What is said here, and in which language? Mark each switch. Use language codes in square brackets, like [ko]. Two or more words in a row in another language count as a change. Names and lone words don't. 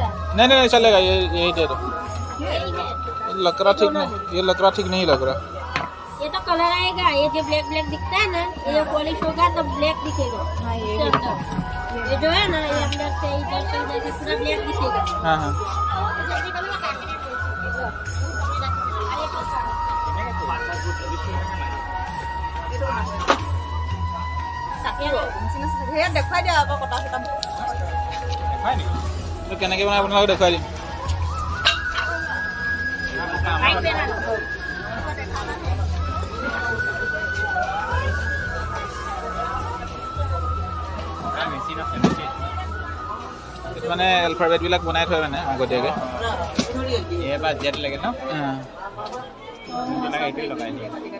[hi] नहीं चलेगा, ये यही दे दो। यही है छोटा। ये लग रहा ठीक नहीं, ये लग रहा ठीक नहीं लग रहा। ये तो कलर आएगा, ये जो ब्लैक ब्लैक दिखता है ना, ये जब पॉलिश होगा तब ब्लैक दिखेगा। हाँ, ये इसके अंदर ये जो है ना, ये अंदर से इधर से पूरा ब्लैक दिखेगा। हाँ हाँ [as] সেয়া দেখুৱাই দিয়া আকৌ কটা চটা। তো কেনেকৈ বনাই আপোনালোকক দেখুৱাই দিম। [hi] Right पे ना [as] মানে এলফাবেটবিলাক বনাই থয় মানে আগতীয়াকৈ। এবাৰ জেট লাগে ন, এইটোৱে লগাই দিয়ে।